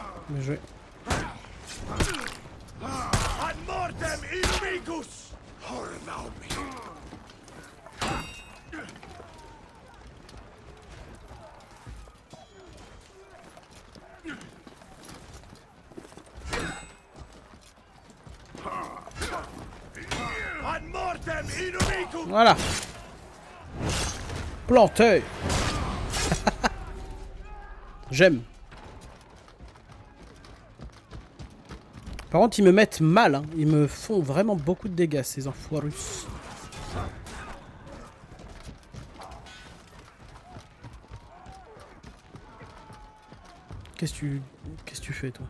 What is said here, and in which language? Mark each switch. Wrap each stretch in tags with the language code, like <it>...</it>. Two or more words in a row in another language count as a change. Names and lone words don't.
<fr>Bien joué.</fr> <la>Ad mortem inumicus! Hornaumi! Ad mortem inumicus!</la> <fr>Voilà. Planté. J'aime. Par contre, ils me mettent mal. Hein. Ils me font vraiment beaucoup de dégâts, ces enfoirus. Qu'est-ce que tu fais, toi?</fr>